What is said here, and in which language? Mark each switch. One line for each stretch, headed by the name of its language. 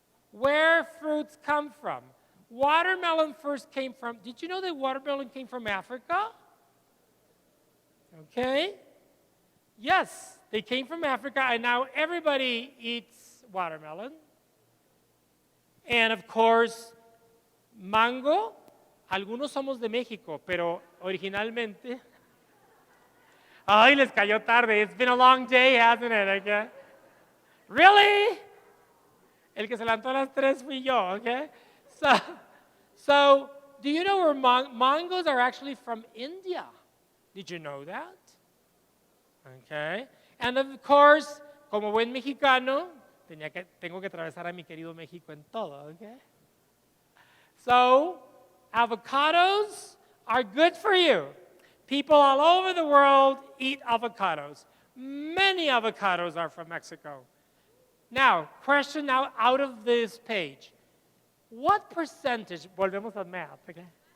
English: Where fruits come from. Watermelon first came from, did you know that watermelon came from Africa? Okay. Yes, they came from Africa, and now everybody eats watermelon. And of course, mango.
Spanish: Algunos somos de México, pero originalmente. Ay, les cayó tarde.
English: It's been a long day, hasn't it? Okay? Really?
Spanish: El que se levantó a las 3 fui yo,
English: okay? So do you know where mangoes are actually from India? Did you know that? Okay. And of course,
Spanish: como buen mexicano, tengo que atravesar a mi querido México en todo, okay?
English: So, avocados are good for you. People all over the world eat avocados. Many avocados are from Mexico. Now, question now out of this page. What percentage,
Spanish: volvemos a
English: math, okay?